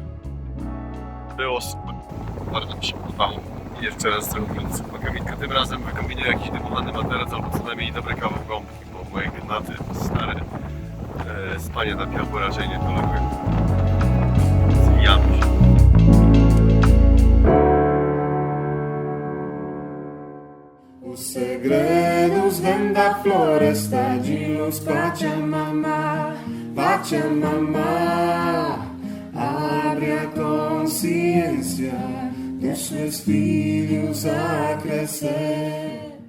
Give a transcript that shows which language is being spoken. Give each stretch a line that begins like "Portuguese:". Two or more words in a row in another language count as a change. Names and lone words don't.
Polish: Było super. Bardzo mi się podobało. I jeszcze raz zrobiąc pagaminkę. Tym razem wykombinuję jakiś dymowany materac albo co najmniej dobre kawał gąbki, bo moje gnaty stare spanie na piachu raczej nie tolerują. Zwijamy się.
Portuguese: Os segredos vêm da floresta de luz Pachamama, Pachamama. Abre a consciência dos seus filhos a crescer.